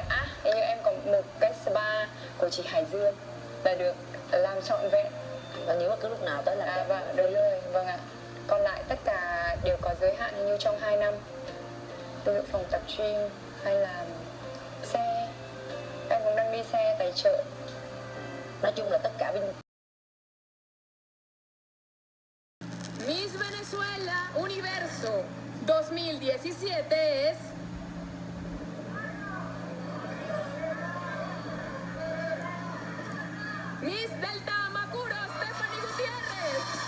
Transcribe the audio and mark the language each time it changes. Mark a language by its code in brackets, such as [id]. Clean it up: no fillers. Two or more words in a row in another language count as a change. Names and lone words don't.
[vi] Hình như em còn một cái spa của chị Hải Dương là được làm trọn vẹn. Và nếu bất cứ lúc nào tới là vâng, được rồi, vâng ạ. Còn lại tất cả đều có giới hạn như trong 2 năm. Ví dụ phòng tập gym hay là xe, em cũng đang đi xe tài trợ. Nói chung là tất cả bên. [es] Miss Venezuela Universo 2017 es Miss Delta Macuro Stephanie Gutiérrez.